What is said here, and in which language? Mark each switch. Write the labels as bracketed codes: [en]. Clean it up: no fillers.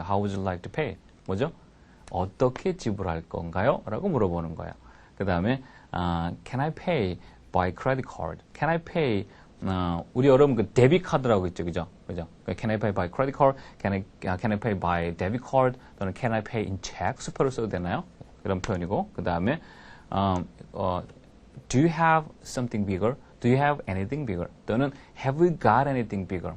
[en] How would you like to pay? [ko] 뭐죠? 어떻게 지불할 건가요? 라고 물어보는 거예요. 그 다음에 [en] Can I pay by credit card? Can I pay [ko] 우리 여러분 그 데뷔 카드라고 있죠, 그죠? [en] Can I pay by credit card? Can I pay by debit card? 또는 Can I pay in check? [ko] 수표를 써도 되나요? 이런 표현이고 그 다음에 [en] Do you have something bigger? Do you have anything bigger? 또는 Have you got anything bigger?